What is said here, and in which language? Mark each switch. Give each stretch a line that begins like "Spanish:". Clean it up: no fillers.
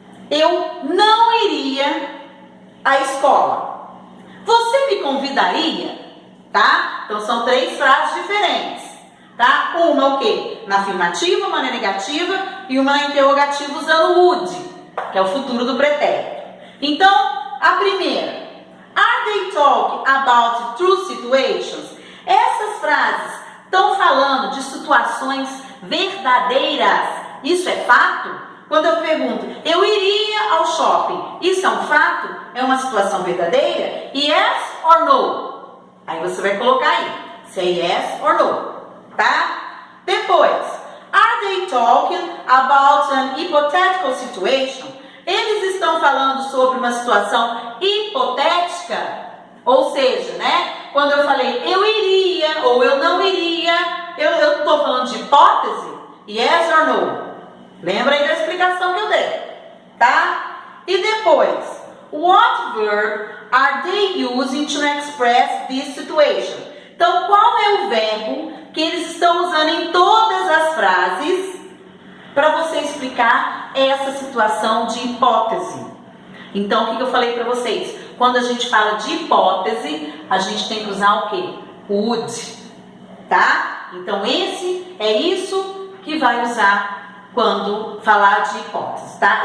Portuguese: Eu não iria à escola. Você me convidaria? Tá? Então são três frases diferentes, tá? Uma o quê? Na afirmativa, uma na negativa e uma na interrogativa usando would, que é o futuro do pretérito. Então, a primeira,
English: are they talking about true situations?
Portuguese: Essas frases estão falando de situações verdadeiras. Isso é fato? Quando eu pergunto, eu iria ao shopping, isso é um fato? É uma situação verdadeira?
English: Yes or no?
Portuguese: Aí você vai colocar aí, se é
English: yes or no,
Portuguese: tá? Depois,
English: are they talking about an hypothetical situation?
Portuguese: Eles estão falando sobre uma situação hipotética, ou seja, né? Quando eu falei eu iria ou eu não iria, eu estou falando de hipótese?
English: Yes or no?
Portuguese: Lembra aí da explicação que eu dei, tá? E depois,
English: what verb are they using to express this situation?
Portuguese: Então, qual é o verbo que eles estão usando em todas as frases para você explicar essa situação de hipótese? Então, o que eu falei para vocês? Quando a gente fala de hipótese, a gente tem que usar o quê? Would, tá? Então, é isso que vai usar quando falar de hipótese, tá?